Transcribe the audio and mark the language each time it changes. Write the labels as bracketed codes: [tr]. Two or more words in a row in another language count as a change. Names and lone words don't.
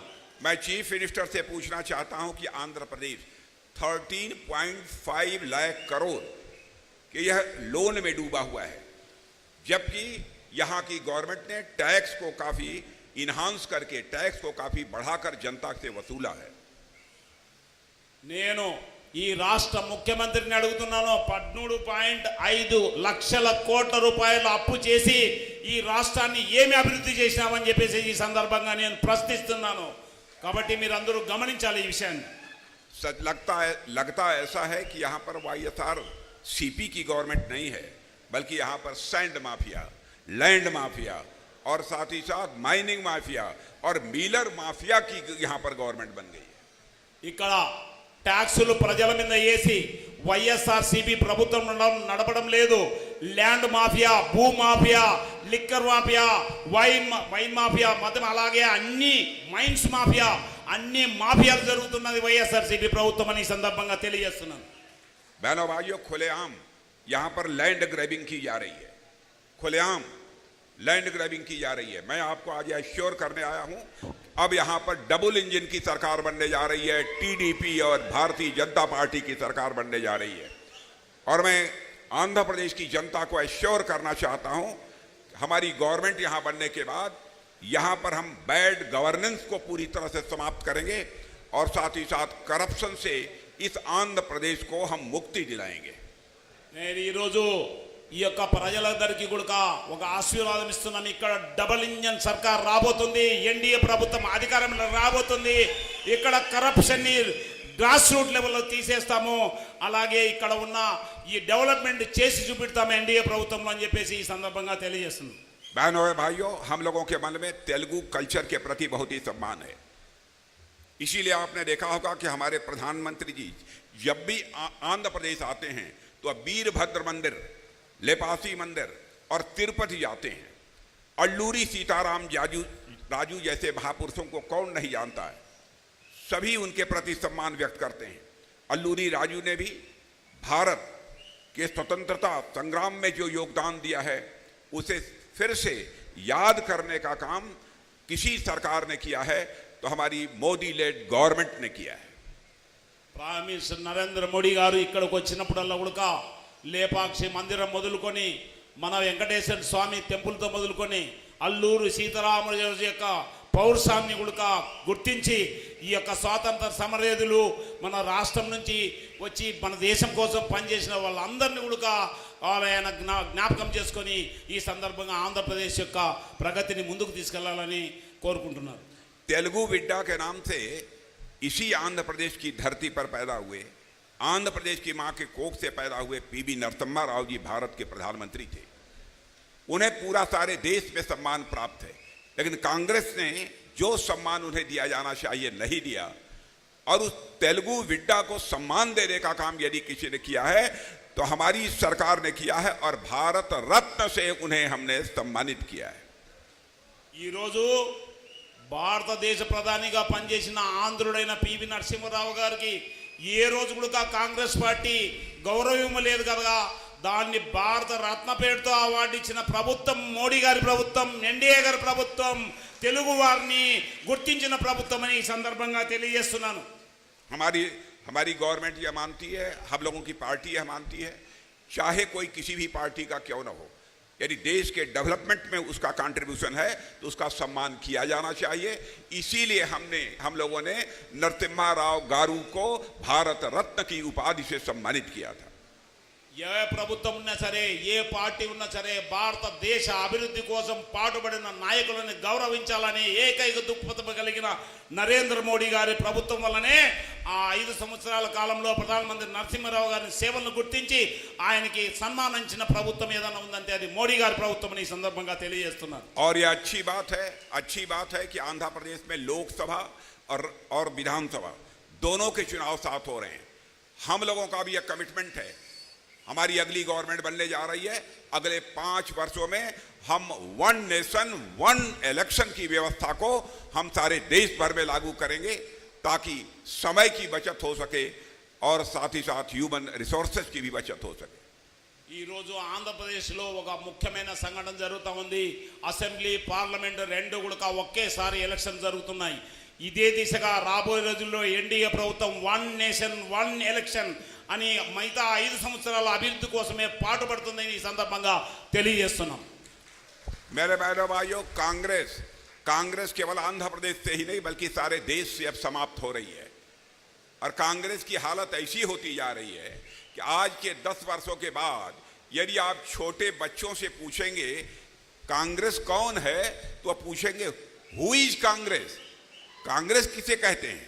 [hi] मैं [en] Chief Minister [hi] से पूछना चाहता हूं कि आंध्र प्रदेश 13.5 लाख करोड़ कि यह लोन में डूबा हुआ है, जबकि यहाँ की गवर्नमेंट ने टैक्स को काफी इन्हांस करके, टैक्स को काफी बढ़ाकर जनता से वसूला है। [te] నేను ఈ రాష్ట్ర ముఖ్యమంత్రిని అడుగుతున్నాను, 13.5 లక్షల కోట్ల రూపాయలు అప్పు చేసి ఈ రాష్ట్రాన్ని ఏమి అభివృద్ధి చేసినామని చెప్పేసి ఈ సందర్భంగా నేను ప్రశ్నిస్తున్నాను. కాబట్టి మీరందరూ గమనించాలి ఈ విషయాన్ని. [hi] सच लगता ऐसा है कि यहाँ पर YSRCP की गवर्नमेंट नहीं है, बल्कि यहाँ पर [en] sand mafia, land mafia [hi] और साथ ही साथ [en] mining mafia [hi] और [en] miller mafia [hi] की यहाँ पर गवर्नमेंट बन गई है। [te] ఇక్కడ ట్యాక్సులు ప్రజల మీద వేసి వైఎస్ఆర్సీపీ ప్రభుత్వం నడపడం లేదు. [en] land mafia, [te] భూ మాఫియా, [en] liquor mafia, wine mafia, [te] మొత్తం అలాగే అన్ని [en] mines mafia, [te] అన్ని మాఫియాలు జరుగుతున్నది వైఎస్ఆర్సీపీ ప్రభుత్వం అని ఈ సందర్భంగా తెలియజేస్తున్నాను. [hi] बहनों भाइयों, खुलेआम यहाँ पर [en] land grabbing [hi] की जा रही है, खुलेआम [en] land grabbing [hi] की जा रही है। मैं आपको आज एश्योर करने आया हूं, अब यहाँ पर [en] double engine [hi] की सरकार बनने जा रही है, टीडीपी और भारतीय जनता पार्टी की सरकार बनने जा रही है। और मैं आंध्र प्रदेश की जनता को एश्योर करना चाहता हूं, हमारी गवर्नमेंट यहाँ बनने के बाद यहाँ पर हम [en] bad governance [hi] को पूरी तरह से समाप्त करेंगे और साथ ही साथ करप्शन से इस आंध्र प्रदेश को हम मुक्ति दिलाएंगे। [te] నేను ఈరోజు ఈ యొక్క ప్రజలందరికీ కూడా ఒక ఆశీర్వాదం ఇస్తున్నాను. ఇక్కడ [en] double engine [te] సర్కార్ రాబోతుంది, ఎన్డీఏ ప్రభుత్వం అధికారంలో రాబోతుంది. ఇక్కడ కరప్షన్ ని [en] grass root [te] లెవెల్లో తీసేస్తాము, అలాగే ఇక్కడ ఉన్న ఈ డెవలప్మెంట్ చేసి చూపిస్తాము ఎన్డీఏ ప్రభుత్వంలో అని చెప్పేసి ఈ సందర్భంగా తెలియజేస్తున్నాను. [hi] बहनों और भाइयों, हम लोगों के मन में तेलुगु कल्चर के प्रति बहुत ही सम्मान है। इसीलिए आपने देखा होगा कि हमारे प्रधानमंत्री जी जब भी आंध्र प्रदेश आते हैं तो वीरभद्र मंदिर, लेपासी मंदिर और तिरुपति जाते हैं। अल्लूरी सीताराम राजू जैसे महापुरुषों को कौन नहीं जानता है, सभी उनके प्रति सम्मान व्यक्त करते हैं। अल्लूरी राजू ने भी भारत के स्वतंत्रता संग्राम में जो योगदान दिया है उसे फिर से याद करने का काम किसी सरकार ने किया है तो हमारी मोदी [en] led government [hi] ने किया है। [en] Prime Minister [te] నరేంద్ర మోడీ గారు ఇక్కడికి వచ్చినప్పుడల్లా కూడా లేపాక్షి మందిరం మొదలుకొని, మన వెంకటేశ్వర స్వామి టెంపుల్తో మొదలుకొని అల్లూరు సీతారామరాజు యొక్క పౌరుషాన్ని కూడా గుర్తించి ఈ యొక్క స్వాతంత్ర సమరయోధులు మన రాష్ట్రం నుంచి వచ్చి మన దేశం కోసం పనిచేసిన వాళ్ళందరినీ కూడా ఆయన జ్ఞాపకం చేసుకొని ఈ సందర్భంగా ఆంధ్రప్రదేశ్ యొక్క ప్రగతిని ముందుకు తీసుకెళ్లాలని కోరుకుంటున్నారు. తెలుగు బిడ్డ [hi] के नाम से इसी आंध्र प्रदेश की धरती पर पैदा हुए, आंध्र प्रदेश की मां के कोख से पैदा हुए पीवी नरसिम्हा राव जी भारत के प्रधानमंत्री थे. उन्हें पूरा सारे देश में सम्मान प्राप्त है, लेकिन कांग्रेस ने जो सम्मान उन्हें दिया जाना चाहिए नहीं दिया, और उस [te] తెలుగు బిడ్డ [hi] को सम्मान देने का काम यदि किसी ने किया है तो हमारी सरकार ने किया है, और भारत रत्न से उन्हें हमने सम्मानित किया है. [te] ఈ రోజు భారతదేశ ప్రధానిగా పనిచేసిన ఆంధ్రుడైన పివి నరసింహారావు గారికి ఏ రోజు కూడా కాంగ్రెస్ పార్టీ గౌరవం లేదు కదా, దాన్ని భారత రత్న పేరుతో అవార్డు ఇచ్చిన ప్రభుత్వం మోడీ గారి ప్రభుత్వం, ఎన్డీఏ గారి ప్రభుత్వం, తెలుగు వారిని గుర్తించిన ప్రభుత్వం అని ఈ సందర్భంగా తెలియజేస్తున్నాను. [hi] हमारी गवर्नमेंट यह मानती है, हम लोगों की पार्टी यह मानती है, चाहे कोई किसी भी पार्टी का क्यों न हो, यदि देश के डेवलपमेंट में उसका कंट्रीब्यूशन है तो उसका सम्मान किया जाना चाहिए. इसीलिए हम लोगों ने नरसिम्हा राव गारू को भारत रत्न की उपाधि से सम्मानित किया था. [te] ఏ ప్రభుత్వం ఉన్నా సరే, ఏ పార్టీ ఉన్నా సరే, భారతదేశ అభివృద్ధి కోసం పాటుపడిన నాయకులను గౌరవించాలని ఏకైక దృక్పథం కలిగిన నరేంద్ర మోడీ గారి ప్రభుత్వం వల్లనే ఆ 5 సంవత్సరాల కాలంలో ప్రధానమంత్రి నరసింహారావు గారి సేవలను గుర్తించి ఆయనకి సన్మానించిన ప్రభుత్వం ఏదైనా ఉందంటే అది మోడీ గారి ప్రభుత్వం అని ఈ సందర్భంగా తెలియజేస్తున్నారు. [hi] और ये अच्छी बात है कि आंध्र प्रदेश में लोकसभा और विधानसभा दोनों के चुनाव साथ हो रहे हैं. हम लोगों का भी एक कमिटमेंट है, हमारी अगली गवर्नमेंट बनने जा रही है, अगले 5 वर्षों में हम [en] 1 Nation 1 Election [hi] की व्यवस्था को हम सारे देश भर में लागू करेंगे, ताकि समय की बचत हो सके और साथ ही साथ [en] human resources [hi] की भी बचत हो सके. [te] ఈ రోజు ఆంధ్రప్రదేశ్లో ఒక ముఖ్యమైన సంఘటన జరుగుతూ ఉంది. [en] assembly parliament [te] రెండు కూడా ఒకేసారి ఎలక్షన్ జరుగుతున్నాయి. ఇదే దిశగా రాబోయే రోజుల్లో ఎన్డీఏ ప్రభుత్వం [en] 1 Nation 1 Election [te] అని మిగతా 5 సంవత్సరాల అభివృద్ధి కోసమే పాటుపడుతుందని ఈ సందర్భంగా తెలియజేస్తున్నాం. [hi] मेरे बहनों भाइयों, कांग्रेस केवल आंध्र प्रदेश से ही नहीं बल्कि सारे देश से अब समाप्त हो रही है, और कांग्रेस की हालत ऐसी होती जा रही है कि आज के 10 वर्षों के बाद यदि आप छोटे बच्चों से पूछेंगे कांग्रेस कौन है तो आप पूछेंगे [en] who is Congress, [hi] कांग्रेस किसे कहते हैं.